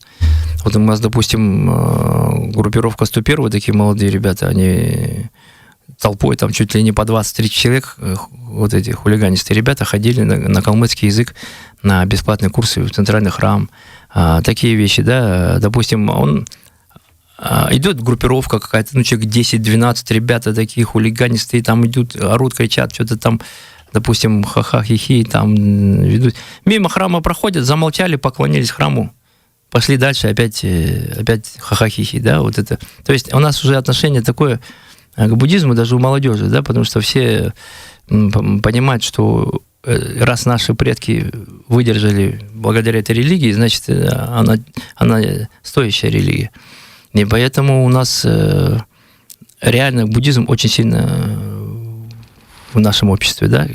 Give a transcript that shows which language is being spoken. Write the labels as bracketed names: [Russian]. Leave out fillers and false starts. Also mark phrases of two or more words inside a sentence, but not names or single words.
[Russian] Вот у нас, допустим, группировка 101, такие молодые ребята, они толпой, там чуть ли не по 20-30 человек, вот эти хулиганистые ребята, ходили на калмыцкий язык, на бесплатные курсы в центральный храм. Такие вещи, да, допустим, идет группировка какая-то, ну, человек 10-12, ребята такие хулиганистые, там идут, орут, кричат, что-то там, допустим, ха-ха, хи-хи, там ведут. Мимо храма проходят, замолчали, поклонились храму, пошли дальше, опять ха-ха, хи-хи, да, вот это. То есть у нас уже отношение такое к буддизму даже у молодежи, да, потому что все понимают, что раз наши предки выдержали благодаря этой религии, значит, она стоящая религия. И поэтому у нас реально буддизм очень сильно в нашем обществе, да.